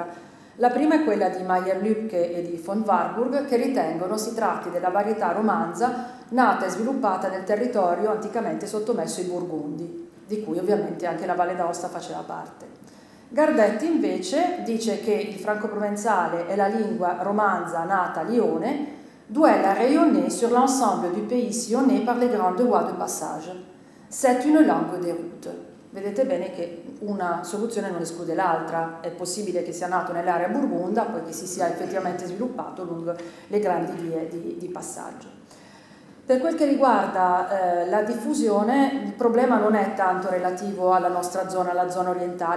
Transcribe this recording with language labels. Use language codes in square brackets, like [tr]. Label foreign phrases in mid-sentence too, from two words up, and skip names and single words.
[it] La prima è quella di Meyer-Lübke e di von Warburg, che ritengono si tratti della varietà romanza nata e sviluppata nel territorio anticamente sottomesso ai Burgundi, di cui ovviamente anche la Valle d'Aosta faceva parte. Gardetti invece dice che il franco-provenzale è la lingua romanza nata a Lione, [fr] d'où elle a rayonné sur l'ensemble du pays sillonné par les grandes voies de passage. C'est une langue de route. [it] Vedete bene che una soluzione non esclude l'altra, è possibile che sia nato nell'area burgunda, poi che si sia effettivamente sviluppato lungo le grandi vie di passaggio. Per quel che riguarda la diffusione, il problema non è tanto relativo alla nostra zona, alla zona orientale,